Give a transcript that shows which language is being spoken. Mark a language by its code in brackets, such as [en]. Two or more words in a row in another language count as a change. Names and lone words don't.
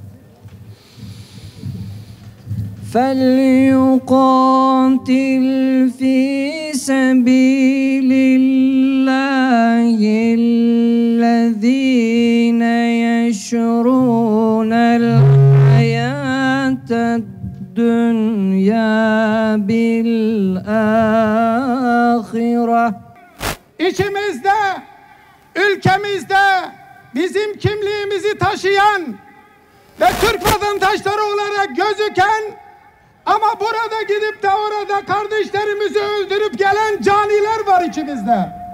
[ar] فليقاتل في سبيل الله الذين يشرون الحياة الدنيا بالآخرة. [tr] İçimizde, ülkemizde bizim kimliğimizi taşıyan ve Türk vatandaşları olarak gözüken ama burada gidip de orada kardeşlerimizi öldürüp gelen caniler var içimizde.